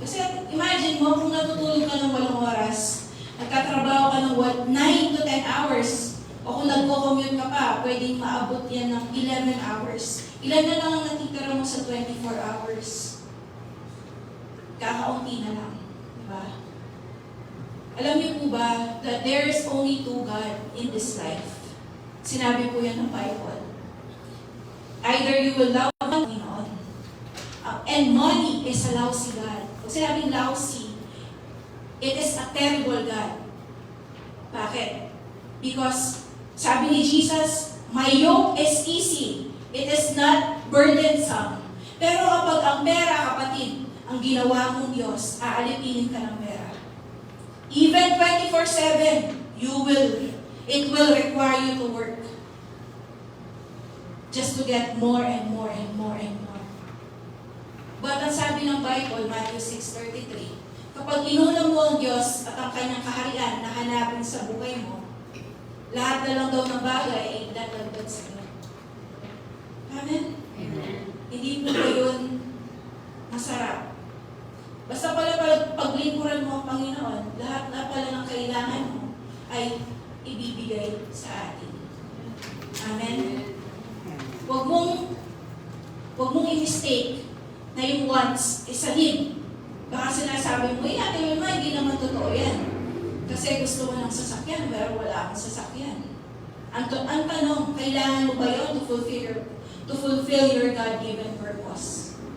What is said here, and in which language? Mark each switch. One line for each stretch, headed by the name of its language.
Filipino: Kasi imagine mo, kung natutulog ka ng 8 oras, nagtatrabaho ka ng 9 to 10 hours, o kung nagko-commute ka pa, pwedeng maabot yan ng 11 hours. Ilan na lang ang natitira mo sa 24 hours? Kakaunti na lang. Diba?
English: po ba that there is only two God in this life?
Filipino: Sinabi po yan ng Bible. Either you will love Panginoon.
English: And money is a lousy God. Pag sinabing lousy, it is a terrible God. Bakit? Because sabi ni Jesus, my yoke is easy. It is not burdensome.
Filipino: Pero kapag ang pera, kapatid, ang ginawa mong Diyos, aalipinin ka ng pera.
English: Even 24/7, it will require you to work. Just to get more and more and more and more.
Filipino: But ang sabi ng Bible, Matthew 6:33, kapag inuna mo ang Diyos at ang kanyang kaharian na hanapin sa buhay mo, lahat na lang daw ng bagay ay dadagdag sa iyo. Amen? Amen. Hindi po ba yun masarap? Basta pala paglingkuran mo ang Panginoon, lahat na pala ng kailangan mo ay ibibigay sa atin. Amen? Huwag mong i-mistake na yung wants is a need. Baka sinasabi mo, Ate Wilma, hindi naman totoo yan. Kasi gusto mo ng sasakyan, pero wala akong sasakyan. Ang tanong, kailangan mo ba yun to fulfill your God-given purpose?